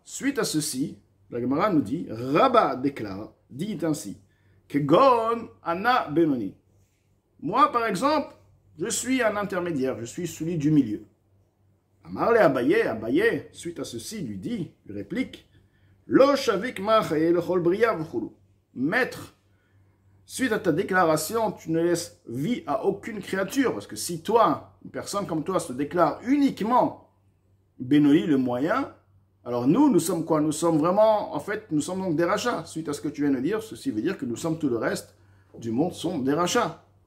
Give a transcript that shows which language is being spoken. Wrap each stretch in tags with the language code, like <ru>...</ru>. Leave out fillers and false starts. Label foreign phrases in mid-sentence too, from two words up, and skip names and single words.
<fr>Suite à ceci, la Gemara nous dit, Rabba déclare, dit ainsi, que</fr> <he>גון אנא בינוני.</he> <fr>Moi, par exemple, je suis un intermédiaire, je suis celui du milieu.</fr> <he>אמר ליה אביי,</he> <fr>Abaye, suite à ceci, lui dit, lui réplique,</fr> <he>לא שביק מחיי לכל בריה וכולו.</he> <fr>Maître, suite à ta déclaration, tu ne laisses vie à aucune créature, parce que si toi, une personne comme toi, se déclare uniquement Benoni, le moyen, alors nous sommes quoi? Nous sommes vraiment, en fait, nous sommes donc des rachats. Suite à ce que tu viens de dire, ceci veut dire que nous sommes tout le reste du monde sont des rachats.</fr>